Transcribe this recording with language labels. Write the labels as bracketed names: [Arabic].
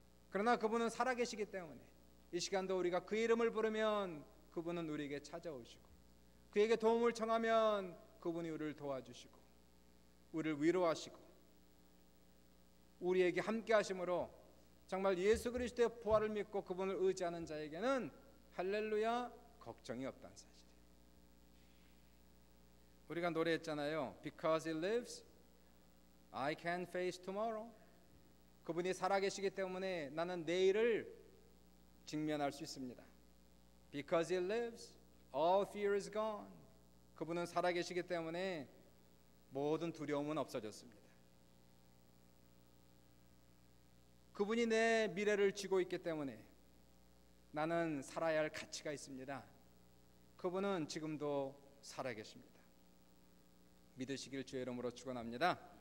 [Korean] 그러나 그분은 살아계시기 때문에 이 시간도 우리가 그 이름을 부르면 그분은 우리에게 찾아오시고, 그에게 도움을 청하면 그분이 우리를 도와주시고 우리를 위로하시고 우리에게 함께 하심으로, 정말 예수 그리스도의 부활을 믿고 그분을 의지하는 자에게는 할렐루야, 걱정이 없다는 사실이에요. 우리가 노래했잖아요. [English] Because he lives, I can face tomorrow. [Korean] 그분이 살아계시기 때문에 나는 내일을 직면할 수 있습니다. [English] Because he lives, all fear is gone. [Korean] 그분은 살아계시기 때문에 모든 두려움은 없어졌습니다. 그분이 내 미래를 쥐고 있기 때문에 나는 살아야 할 가치가 있습니다. 그분은 지금도 살아계십니다. 믿으시길 주의 이름으로 축원합니다.